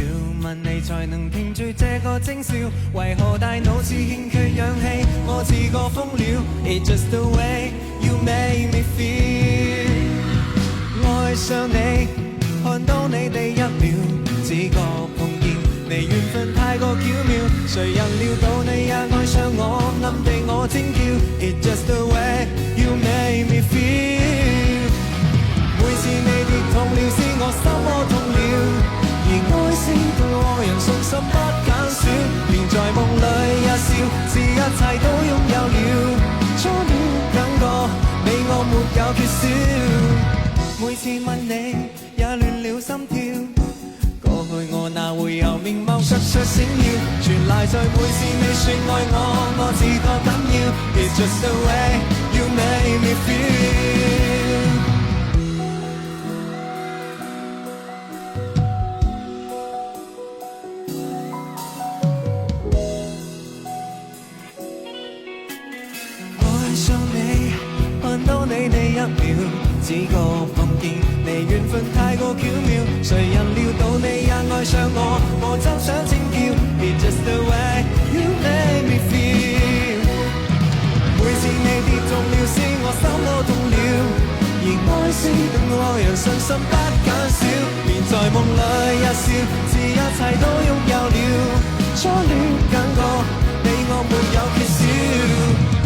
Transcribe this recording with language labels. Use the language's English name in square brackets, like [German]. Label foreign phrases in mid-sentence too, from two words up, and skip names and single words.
[Cantonese] 問你才能停住這個徵兆，為何大腦似欠缺氧氣，我似個瘋了。 [English] It's just the way you make me feel。 [Cantonese] 愛上你，看到你第一秒，只覺碰見你緣分太過巧妙，誰人料到你也愛上我，暗地我尖叫。 [English] It's just the way you make me feel。 [Cantonese] 每次你跌痛了，使我心窩痛了，而愛是對愛人信心不減少，連在夢裏也笑，是一切都擁有了，初戀感覺你我沒有缺少。每次問你也亂了心跳，過去我哪會有面貌爍爍閃耀，全賴在每次你說愛我，我自覺緊要。 [English] It's just the way you make me feel。 [Cantonese] 一秒，只覺碰見你緣分太過巧妙，誰人料到你也愛上我，我真想尖叫。 [English] It's just the way you make me feel。 [Cantonese] 每次你跌中了，使我心窩痛了，而愛是對愛人信心不減少，連在夢裏也笑，是一切都擁有了，初戀感覺你我沒有缺少。